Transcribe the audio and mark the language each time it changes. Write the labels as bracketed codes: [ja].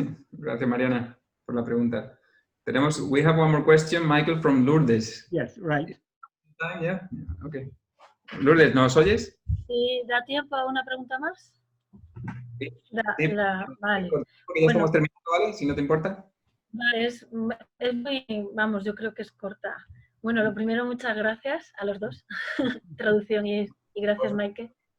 [es] Gracias, Mariana, por la pregunta. [en] We have one more question, Michael from Lourdes. Yes, right. Yeah? Okay. [es] Lourdes, ¿nos oyes? Sí, ¿da tiempo a una pregunta más? Sí. Vale. Porque ya estamos terminando, ¿vale? Si no te importa. Vale, es muy, vamos, yo creo que es corta. Bueno, lo primero, muchas gracias a los dos, traducción y gracias, Michael.